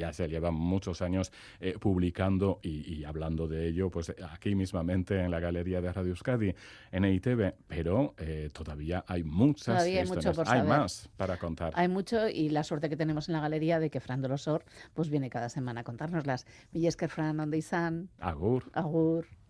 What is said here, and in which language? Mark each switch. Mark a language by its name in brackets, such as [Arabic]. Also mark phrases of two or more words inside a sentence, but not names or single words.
[Spanish] ya se llevan muchos años publicando y hablando de ello, pues aquí mismamente en la Galería de Radio Euskadi, en EITV, pero todavía hay muchas Todavía hay mucho historias, por hay saber. más para contar. Hay mucho, y la suerte que tenemos en la galería de que Fran Dolosor pues viene cada semana a contárnoslas. [Basque] Mila esker, Fran, onde izan, Agur. agur.